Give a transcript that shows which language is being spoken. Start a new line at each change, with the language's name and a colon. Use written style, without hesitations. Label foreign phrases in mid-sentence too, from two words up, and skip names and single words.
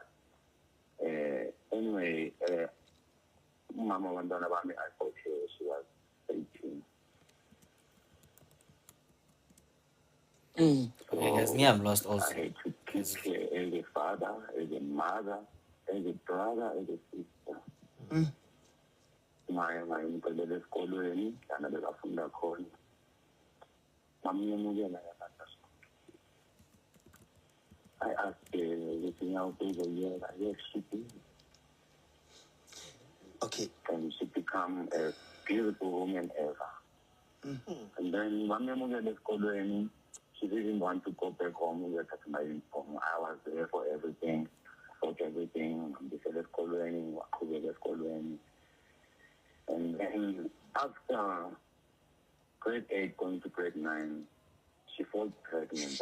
English: Anyway, Mama Wandana Bami, I thought she was 18. Okay, guys, me, I'm lost also. I had to keep her as a father, as a mother, as a brother, as a sister.
Zulu: Ngayimqelela esikolweni lana bekafunda khona ngamyemukela yena.
English: I asked her
Zulu: ukuthi ngiyawubuzokuyeka.
English: Yes, she did. Okay. And she become a beautiful woman ever. And then
Zulu: ngamyemukela esikolweni.
English: She didn't want to go back home. We were talking about home. I was there for everything, for everything. And then after grade 8 going to grade 9, she falls pregnant.